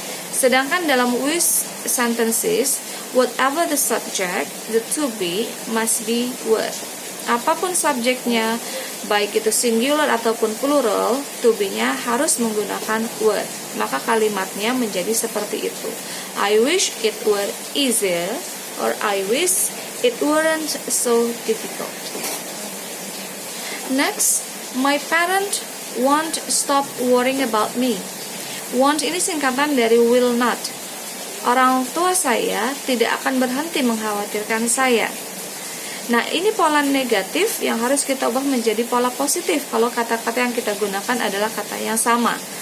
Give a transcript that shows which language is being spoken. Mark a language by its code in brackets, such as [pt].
[id] Sedangkan dalam [en] wish sentences, whatever the subject, the to be must be word. [id] Apapun subjeknya, baik itu singular ataupun plural, to be-nya harus menggunakan word. Maka kalimatnya menjadi seperti itu. [en] I wish it were easier, or I wish it weren't so difficult. Next, my parent won't stop worrying about me. [id] Won't ini singkatan dari will not. Orang tua saya tidak akan berhenti mengkhawatirkan saya. Nah, ini pola negatif yang harus kita ubah menjadi pola positif kalau kata-kata yang kita gunakan adalah kata yang sama.